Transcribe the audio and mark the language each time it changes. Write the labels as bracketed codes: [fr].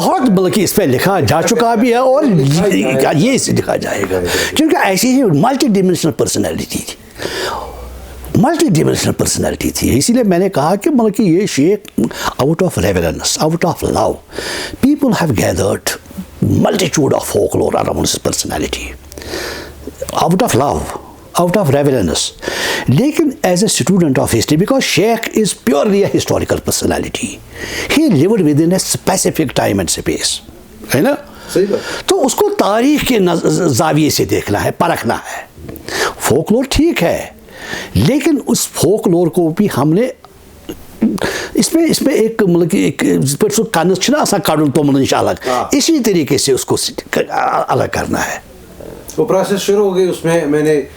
[ur] بہت بلکہ اس پہ لکھا جا چکا بھی ہے اور یہ لکھا جائے گا, کیونکہ ایسی ہی ملٹی ڈیمینشنل پرسنالٹی تھی, ملٹی ڈیمینشنل پرسنالٹی تھی. اسی لیے میں نے کہا کہ مطلب کہ یہ شیخ [en] Out of reverence, out of love, people have gathered multitude of folklore around his personality, out of love, out of reverence. لیکن as a student of history, because Sheikh is purely a historical personality, he lived within a specific time and space, [ur] ہے نا, تو اس کو تاریخ کے زاویے سے دیکھنا ہے, پرکھنا ہے. فولکلور ٹھیک ہے, لیکن اس فولکلور کو بھی ہم نے اس میں ایک مطلب کہ ایک کنس چھنا آسان کڑن تو انشاءاللہ اسی طریقے سے اس کو الگ کرنا ہے. وہ پروسیس شروع ہو گئی, اس میں میں نے